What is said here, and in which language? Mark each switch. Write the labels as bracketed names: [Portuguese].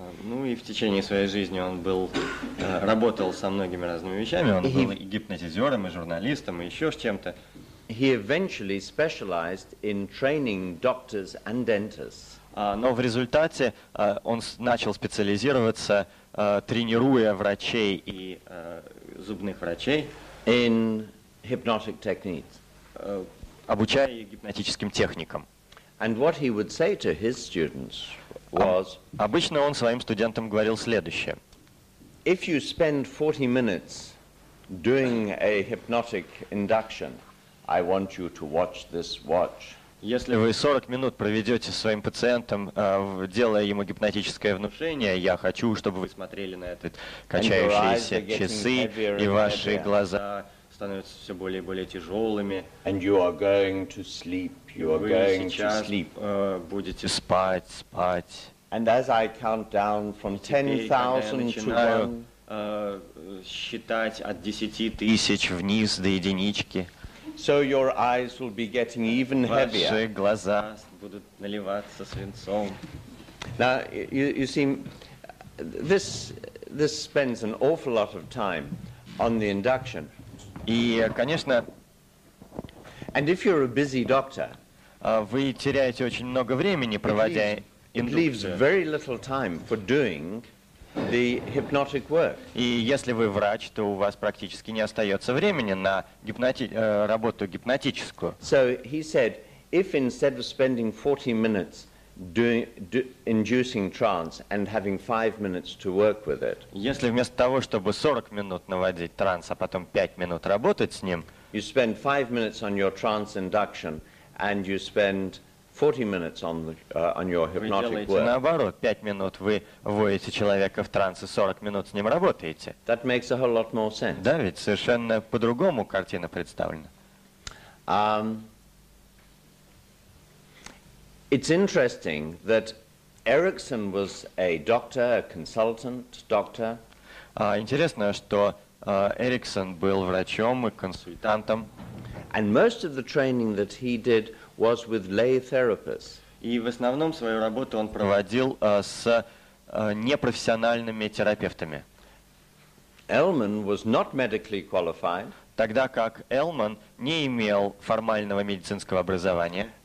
[Russian] Ну и в течение своей жизни он работал со многими разными вещами. Он был и гипнотизером, и журналистом, и еще с чем-то. [English] He eventually specialized in training doctors and dentists. [Russian] Но в результате он начал специализироваться, тренируя врачей и зубных врачей, [English] in hypnotic techniques. [Russian] Обучая их гипнотическим техникам. [English] And what he would say to his students was, [Russian] обычно он своим студентам говорил следующее. [English] If you spend 40 minutes doing a hypnotic induction, I want you to watch this watch. [Russian] Если вы 40 минут проведете со своим пациентом, делая ему гипнотическое внушение, я хочу, чтобы вы смотрели на этот качающиеся часы, и ваши глаза становятся все более и более тяжелыми. [English] And you are going to sleep. You are going to sleep. [Russian] Будете спать. [English] And as I count down from 10,000 to 1, [Russian] считать от 10 тысяч вниз до единички. [English] So your eyes will be getting even heavier. [Russian] Ваши глаза будут наливаться свинцом. [English] Now, you see, this spends an awful lot of time on the induction. [Russian] И, конечно, [English] and if you're a busy doctor, [Russian] вы теряете очень много времени, проводя индукцию. [English] It leaves very little time for doing the hypnotic work. [Russian] И если вы врач, то у вас практически не остается времени на работу гипнотическую. [English] So he said, if instead of spending 40 minutes inducing trance and having 5 minutes to work with it, [Russian] если вместо того, чтобы 40 минут наводить транс, а потом 5 минут работать с ним, [English] you spend 5 minutes on your trance induction and you spend 40 minutes on your hypnotic [Russian] вы делаете [English] work. [Russian] наоборот, 5 минут вы вводите человека в транс и 40 минут с ним работаете. [English] That makes a whole lot more sense. [Russian] Да, ведь совершенно по-другому картина представлена. [English] It's interesting that Erickson was a doctor, a consultant doctor. [Russian] Интересно, что Эриксон был врачом и консультантом. [English] And most of the training that he did was with lay therapists. [Russian] И в основном свою работу он проводил с непрофессиональными терапевтами. [English] Elman was not medically qualified. [Russian] Тогда как Элман не имел формального медицинского образования.